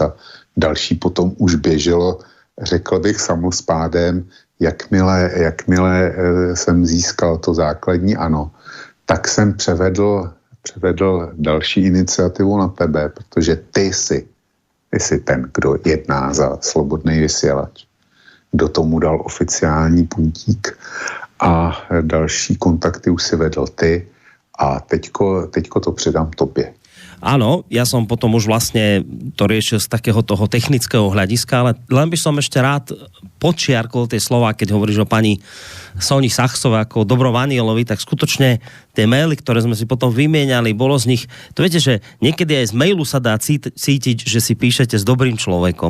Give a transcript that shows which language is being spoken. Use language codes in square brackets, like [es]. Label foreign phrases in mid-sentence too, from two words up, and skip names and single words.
[cs] Další potom už běželo, řekl bych, samospádem, jakmile jsem získal to základní ano, tak jsem převedl další iniciativu na tebe, protože ty jsi ten, kdo jedná za Slobodný vysílač. Kdo tomu dal oficiální puntík a další kontakty už si vedl ty a teďko to předám tobě. [sk] Áno, ja som potom už vlastne to riešil z takého toho technického hľadiska, ale len by som ešte rád podčiarkol tie slova, keď hovoríš o pani Soni Sachsovej ako o dobrom anielovi, tak skutočne tie maily, ktoré sme si potom vymieniali, bolo z nich, to viete, že niekedy aj z mailu sa dá cítiť, že si píšete s dobrým človekom.